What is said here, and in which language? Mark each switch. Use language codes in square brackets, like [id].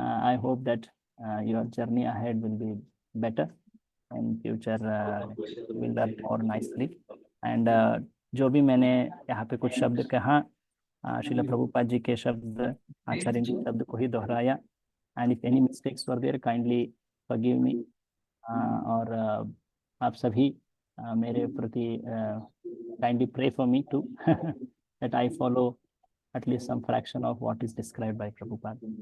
[en] I hope that your journey ahead will be better in future. Will learn more nicely. [hi] And जो भी मैंने यहाँ पे कुछ शब्द कहा, श्रील प्रभुपाद जी के शब्द, आचार्य जी के शब्द को ही दोहराया। [en] And if any mistakes were there, kindly forgive me. [hi] और आप सभी मेरे प्रति [en] kindly pray for me too that I follow at least some fraction of what is described by Prabhupada.